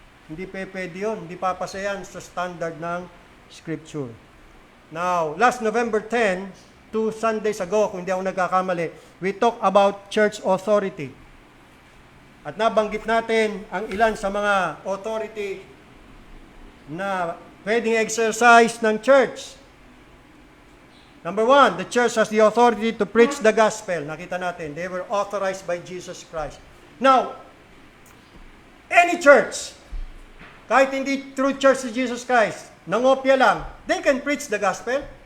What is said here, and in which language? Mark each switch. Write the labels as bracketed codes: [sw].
[tl] Hindi pwede yun. Hindi papasayan sa standard ng Scripture. [en] Now, last November 10, 2 Sundays ago, [tl] kung hindi ako nagkakamali, [en] we talk about church authority. [tl] At nabanggit natin ang ilan sa mga authority na pwedeng exercise ng church. [en] Number 1, the church has the authority to preach the gospel. [tl] Nakita natin, [en] they were authorized by Jesus Christ. Now, any church, [tl] kahit hindi true church si Jesus Christ, nangopya lang, [en] they can preach the gospel.